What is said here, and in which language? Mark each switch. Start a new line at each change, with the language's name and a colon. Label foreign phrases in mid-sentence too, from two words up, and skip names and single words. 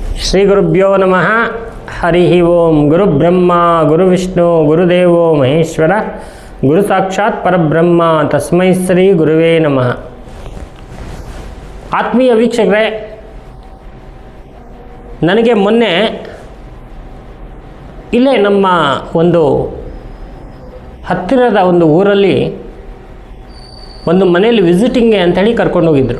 Sanskrit: ಶ್ರೀ ಗುರುಭ್ಯೋ ನಮಃ. ಹರಿ ಓಂ. ಗುರುಬ್ರಹ್ಮ ಗುರುವಿಷ್ಣು ಗುರುದೇವೋ ಮಹೇಶ್ವರ, ಗುರು ಸಾಕ್ಷಾತ್ ಪರಬ್ರಹ್ಮ, ತಸ್ಮೈ ಶ್ರೀ ಗುರುವೇ ನಮಃ.
Kannada: ಆತ್ಮೀಯ ವೀಕ್ಷಕರೇ, ನನಗೆ ಮೊನ್ನೆ ಇಲ್ಲೇ ನಮ್ಮ ಒಂದು ಹತ್ತಿರದ ಒಂದು ಊರಲ್ಲಿ ಒಂದು ಮನೆಯಲ್ಲಿ ವಿಸಿಟಿಂಗ್ಗೆ ಅಂಥೇಳಿ ಕರ್ಕೊಂಡೋಗಿದ್ದರು.